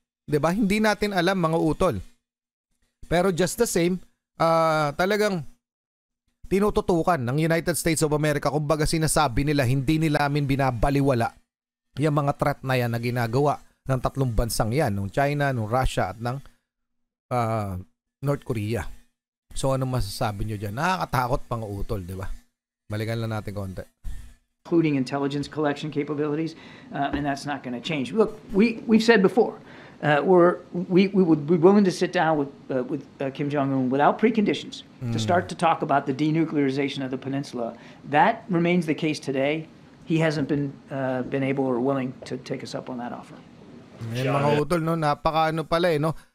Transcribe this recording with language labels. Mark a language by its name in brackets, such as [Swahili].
[Filipino] Diba? Hindi natin alam, mga utol. Pero [English] just the same, [Filipino] talagang tinututukan ng United States of America, kumbaga sinasabi nila, hindi nila amin binabaliwala yung mga threat na yan na ginagawa ng tatlong bansang yan, ng China, ng Russia at ng North Korea. So ano masasabi nyo dyan? Nakakatakot, mga utol, di ba? Balikan lang natin konti. [English] Including intelligence collection capabilities, and that's not going to change. Look, we've said before, we would be willing to sit down with Kim Jong-un without preconditions to start to talk about the denuclearization of the peninsula. That remains the case today. He hasn't been able or willing to take us up on that offer. [Filipino] Yan, mga utol, no? Napaka pala no?